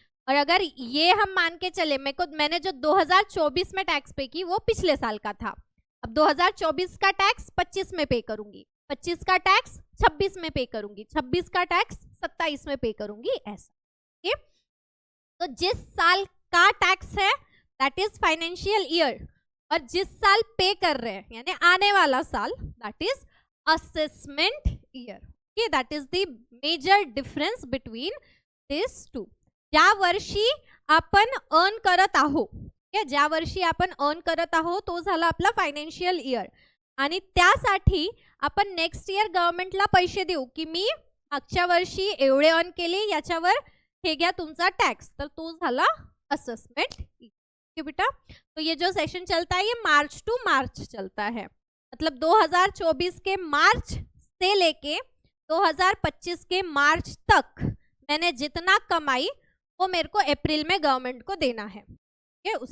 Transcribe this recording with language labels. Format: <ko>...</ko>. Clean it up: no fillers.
<hi>और अगर ये हम मान के चले, मैंने जो 2024 में टैक्स पे की वो पिछले साल का था, अब 2024 का टैक्स 25 में पे करूंगी, 25 का टैक्स 26 में पे करूंगी, 26 का टैक्स 27 में पे करूंगी, ऐसा, ठीक। तो जिस साल का टैक्स है</hi> <en>that is financial year,</en> <hi>और जिस साल पे कर रहे हैं यानी आने वाला साल</hi> <en>that is assessment year,</en> <hi>okay.</hi> <en>That is the major difference between this two.</en> <mr>ज्या वर्षी आपण अर्न करत आहो, ज्या वर्षी आपण अर्न करत आहो तो झाला आपला फायनान्शियल इयर, आणि त्यासाठी आपण नेक्स्ट इयर गव्हर्नमेंटला पैसे देऊ की मी मागच्या वर्षी एवढे अर्न केले, याच्यावर हे घ्या तुमचा टैक्स, तर तो झाला असेसमेंट।</mr> <hi>ठीक है बेटा, तो ये जो सेशन चलता है ये मार्च टू मार्च चलता है, मतलब 2024 के मार्च से लेके 2025 के मार्च तक मैंने जितना कमाई वो मेरे को अप्रैल में गवर्नमेंट को देना है, ठीक है।</hi>